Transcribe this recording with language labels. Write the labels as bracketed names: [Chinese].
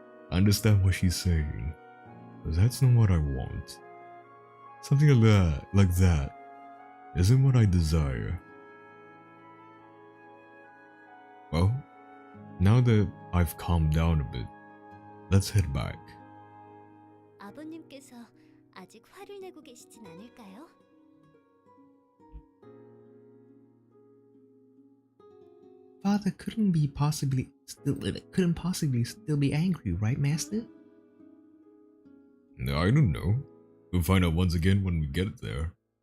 [English] I understand what she's saying, but that's not what I want. Something like that, isn't what I desire. Well, now that I've calmed down a bit, let's head back. [Korean] 아버님께서 아직 화를 내고 계시진 않을까요? [English] Father couldn't possibly still be angry, right, Master? I don't know. We'll find out once again when we get there.